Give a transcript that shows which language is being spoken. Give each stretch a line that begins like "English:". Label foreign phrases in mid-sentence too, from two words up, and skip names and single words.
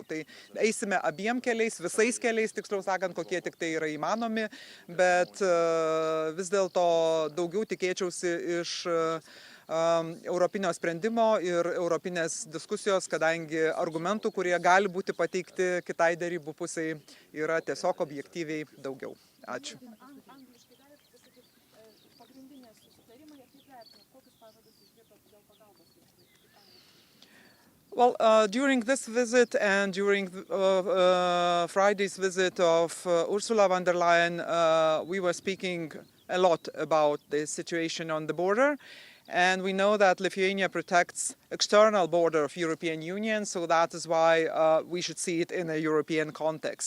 Lithuanian: Tai eisime abiem keliais, visais keliais, tiksliau sakant, kokie tik tai yra įmanomi, bet vis dėlto daugiau tikėčiausi iš europinio sprendimo ir europinės diskusijos, kadangi argumentų, kurie gali būti pateikti kitai dėrybų pusiai, yra tiesiog objektyviai daugiau. Ačiū. Angliškai galit pasakyti pagrindinės susitarimai ir kaip vertinat, kokius pažadus išgirdot dėl pagalbos?
English: Well, during this visit and during Friday's visit of Ursula von der Leyen, we were speaking a lot about the situation on the border. And we know that Lithuania protects external border of European Union, so that is why we should see it in a European context.